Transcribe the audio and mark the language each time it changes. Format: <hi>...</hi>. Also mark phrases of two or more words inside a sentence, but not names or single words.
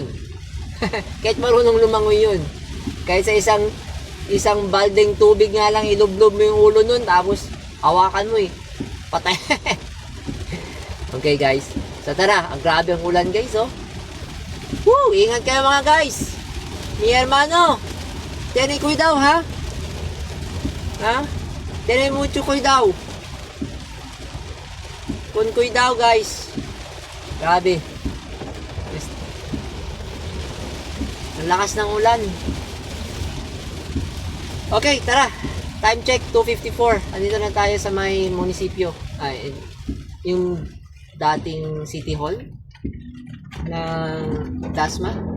<tl>Kahit marunong lumangoy yun. Kahit sa isang baldeng tubig nga lang, ilublob mo yung ulo nun, tapos hawakan mo eh. Patay. Okay guys. So tara, ang grabe ang ulan guys oh. Woo! Ingat kayo mga guys.</tl> <es>Mi hermano. Tiene cuidado ha. Ha? Tiene mucho cuidado. Con cuidado guys.</es> <tl>Grabe. Ang lakas ng ulan. Okay, tara.</tl> <en>Time check,</en> <tl>2:54. Andito na tayo sa may munisipyo. Ay, yung dating City Hall ng Dasma.</tl>